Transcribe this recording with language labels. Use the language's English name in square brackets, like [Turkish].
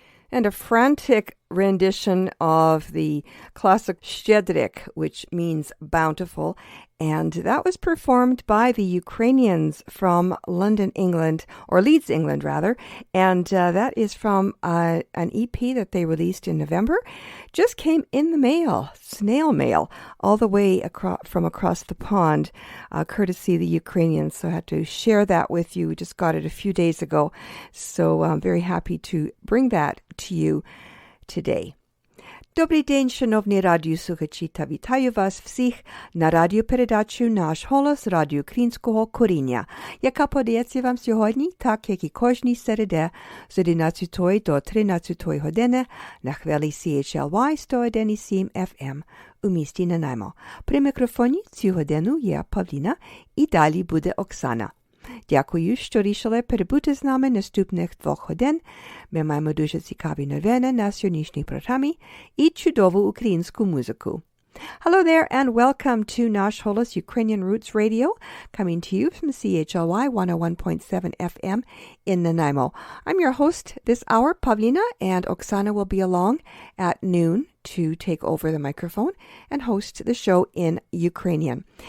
[English] And a frantic rendition of the classic Щедрик, which means bountiful, and that was performed by the Ukrainians from London, England, or Leeds, England, rather, and that is from an EP that they released in November. Just came in the mail, snail mail, all the way from across the pond, courtesy the Ukrainians, so I had to share that with you. We just got it a few days ago, so I'm very happy to bring that to you today. [Ukrainian] Добрий день, шановні радіослухачі, та вітаю вас всіх на радіопередачу «Наш голос» радіо українського коріння, яка подається вам сьогодні, так як і кожній середи, з 11 до 13 години на хвилі CHLY 101.7 FM у місті Nanaimo. При мікрофоні цю годину є Павліна, і далі буде Оксана. Дякую, що рішили перебути з нами наступних 2 годин. Ми маємо дуже цікаві новини на сьогоднішній програмі і чудову українську музику. [English] Hello there and welcome to Nash Holos Ukrainian Roots Radio, coming to you from CHLY 101.7 FM in Nanaimo. I'm your host this hour, Pavlina, and Oksana will be along at noon to take over the microphone and host the show in Ukrainian.